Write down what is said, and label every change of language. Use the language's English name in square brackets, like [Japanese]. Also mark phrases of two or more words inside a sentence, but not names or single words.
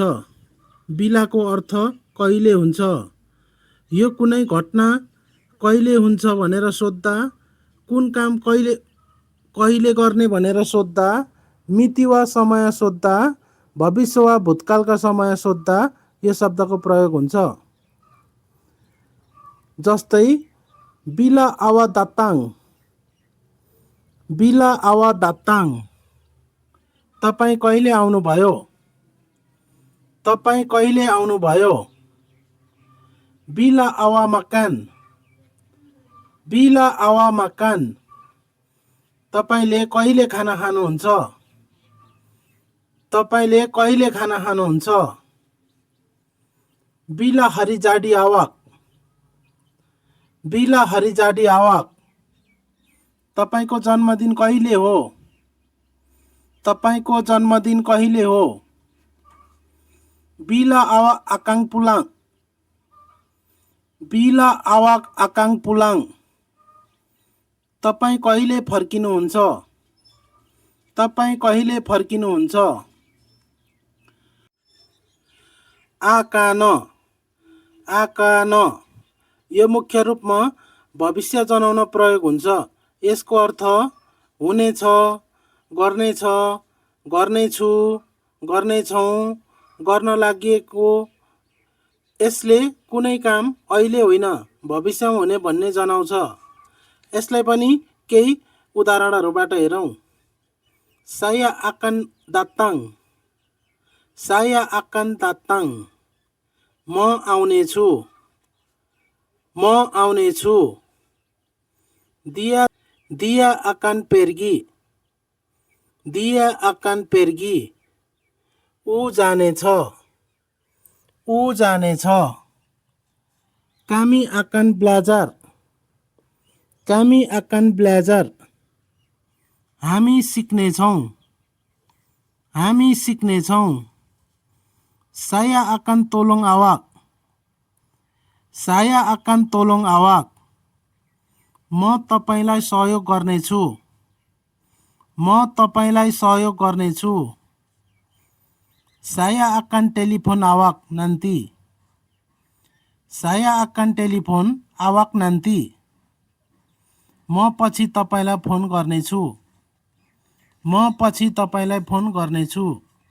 [Nepali] बिलाको अर्थ कहिले हुन्छ? यो कुनै घटना कहिले हुन्छ भनेर सोध्दा, कुन काम कहिले गर्ने भनेर सोध्दा, मिति वा समय सोध्दा, भविष्य वा भूतकालका समय सोध्दा यो शब्दको प्रयोग हुन्छ। [Malay] जस्तै bila awak datang. bila awak datang. [Nepali] तपाईं कहिले आउनुभयो? तपाईं कहिले आउनुभयो? [Malay] bila awak makan. bila awak makan. [Nepali] तपाईंले कहिले खाना खानुहुन्छ? तपाईंले कहिले खाना खानुहुन्छ? [Malay] bila hari jadi awak. bila hari jadi awak. [Nepali] तपाईंको जन्मदिन कहिले हो? तपाईंको जन्मदिन कहिले हो? [Malay] bila awak akan pulang. bila awak akan pulang. [Nepali] तपाईं कहिले फर्किनुहुन्छ? तपाईं कहिले फर्किनुहुन्छ? आकान। आकान यो मुख्य रूपमा भविष्य जनाउन प्रयोग हुन्छ। यसको अर्थ हुनेछ, गर्नेछ, गर्नेछु, गर्नेछौँ, गर्न लागेको। यसले कुनै काम अहिले होइन भविष्यमा हुने भन्ने जनाउँछ। यसलाई पनि केही उदाहरणहरूबाट हेरौँ। [Malay] Saya akan datang। Saya akan datang। [Nepali] म आउनेछु। म आउनेछु। [Malay] Dia akan pergi। Dia akan pergi। [Nepali] ऊ जानेछ। ऊ जानेछ। [Malay] Kami akan belajar। Kami akan belajar। [Nepali] हामी सिक्नेछौँ। हामी सिक्नेछौँ [Malay] saya akan tolong awak saya akan tolong awak [Nepali] म तपाईलाई सहयोग गर्नेछु म तपाईलाई सहयोग गर्नेछु [Malay] saya akan telepon awak nanti saya akan telepon awak nanti [Nepali] म पछि तपाईलाई फोन गर्नेछु म पछि तपाईलाई फोन गर्नेछु